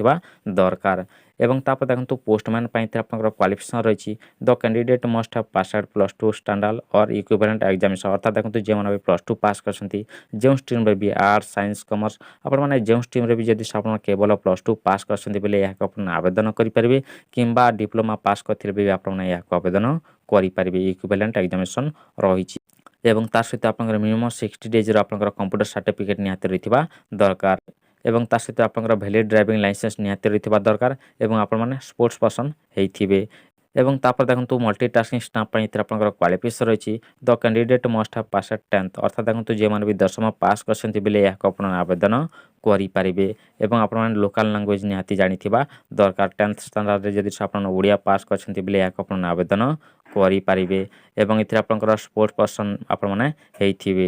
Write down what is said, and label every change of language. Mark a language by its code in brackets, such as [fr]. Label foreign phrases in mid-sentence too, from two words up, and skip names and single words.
[or] ଦରକାର ଏବଂ ତାପରେ ଦେଖନ୍ତୁ ପୋଷ୍ଟମ୍ୟାନ ଏଥିରେ ଆପଣଙ୍କର କ୍ୱାଲିଫିକେସନ୍ ରହିଛି [en] the candidate must have passed +2 standard or equivalent examination [or] ଅର୍ଥାତ୍ ଦେଖନ୍ତୁ ଯେ +2 ପାସ୍ କରିଛନ୍ତି ଯେ ଷ୍ଟ୍ରିମରେ ବି [en] arts science commerce [or] ଆପଣଙ୍କର ଯେ ଷ୍ଟ୍ରିମରେ ବି ଯଦି ଆପଣଙ୍କର କେବଳ +2 ପାସ୍ କରିଛନ୍ତି ବେଲେ ଆପଣଙ୍କର ଆବେଦନ କରେ କିମ୍ବା ଡିପ୍ଲୋମା ପାସ୍ କଲେ ବି ଆପଣଙ୍କର ଆବେଦନ କରେ [en] equivalent examination [or] ରହିଛି ଏବଂ ତା ସହିତ ଆପଣଙ୍କର [en] minimum 60 days [or] ଆପଣଙ୍କର [en] computer certificate [or] ନିହାତି ରହିଥିବା ଦରକାର ଏବଂ ତା ସହିତ ଆପଣଙ୍କର [en] valid driving license [or] ନିହାତି ରହିଥିବା ଦରକାର ଏବଂ ଆପଣମାନେ [en] sports person [or] ହେଇଥିବେ। ଏବଂ ତାପରେ ଦେଖନ୍ତୁ ମଲ୍ଟିଟାସ୍କିଂ ଷ୍ଟାମ୍ପ ପାଇଁ ଏଥିରେ ଆପଣଙ୍କର କ୍ୱାଲିଫିକେସନ୍ ରହିଛି [en] the candidate must have passed 10th [or] ଅର୍ଥାତ୍ ଦେଖନ୍ତୁ ଯେଉଁମାନେ ବି ଦଶମ ପାସ୍ କରିଛନ୍ତି ବେଲେ ଏହାକୁ ଆପଣ ଆବେଦନ କରିପାରିବେ ଏବଂ ଆପଣମାନେ [en] local language [or] ନିହାତି ଜାଣିଥିବା ଦରକାର 10th ଷ୍ଟାଣ୍ଡାର୍ଡ଼ରେ ଯଦି ଆପଣ ଓଡ଼ିଆ ପାସ୍ କରିଛନ୍ତି ବେଲେ ଏହାକୁ ଆପଣ ଆବେଦନ କରିପାରିବେ ଏବଂ ଏଥିରେ ଆପଣଙ୍କର [en] sports person [or] ଆପଣମାନେ ହେଇଥିବେ।